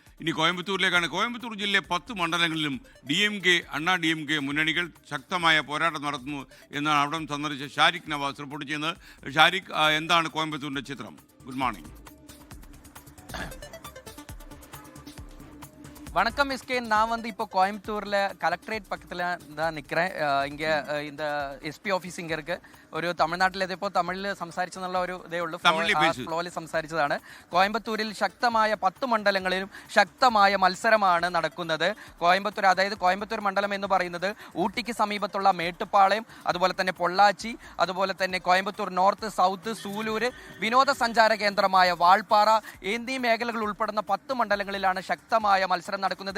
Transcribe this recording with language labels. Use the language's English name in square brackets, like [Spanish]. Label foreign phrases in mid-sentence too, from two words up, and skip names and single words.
[Malayalam] ഇനി കോയമ്പത്തൂരിലേക്കാണ്. കോയമ്പത്തൂർ ജില്ലയിലെ 10 മണ്ഡലങ്ങളിലും DMK, അണ്ണാ DMK മുന്നണികൾ ശക്തമായ പോരാട്ടം നടത്തുന്നു എന്നാണ് അവിടെ സന്ദർശിച്ച ഷാരിഖ് നവാസ് റിപ്പോർട്ട് ചെയ്യുന്നത്. ഷാരിഖ്, എന്താണ് കോയമ്പത്തൂരിൻ്റെ ചിത്രം? [English] good morning. [Tamil] வணக்கம் எஸ்கே. நான் இப்போ கோயம்புத்தூரில் கலெக்டரேட் பக்கத்தில் தான் நிற்கிறேன். இங்கே இந்த SP ഓഫീസ് இங்கே இருக்கு. [Malayalam] ഒരു തമിഴ്നാട്ടിലെത്തിയപ്പോൾ തമിഴിൽ സംസാരിച്ചെന്നുള്ള ഒരു ഇതേ ഉള്ളൂ, ഫ്ലോയിൽ സംസാരിച്ചതാണ്. കോയമ്പത്തൂരിൽ ശക്തമായ 10 മണ്ഡലങ്ങളിലും ശക്തമായ മത്സരമാണ് നടക്കുന്നത്. കോയമ്പത്തൂർ, അതായത് കോയമ്പത്തൂർ മണ്ഡലം എന്ന് പറയുന്നത് ഊട്ടിക്ക് സമീപത്തുള്ള മേട്ടുപ്പാളയം, അതുപോലെ തന്നെ പൊള്ളാച്ചി, അതുപോലെ തന്നെ കോയമ്പത്തൂർ നോർത്ത്, സൗത്ത്, സൂലൂർ, വിനോദസഞ്ചാര കേന്ദ്രമായ വാൾപ്പാറ എന്നീ മേഖലകൾ ഉൾപ്പെടുന്ന 10 മണ്ഡലങ്ങളിലാണ് ശക്തമായ മത്സരം നടക്കുന്നത്.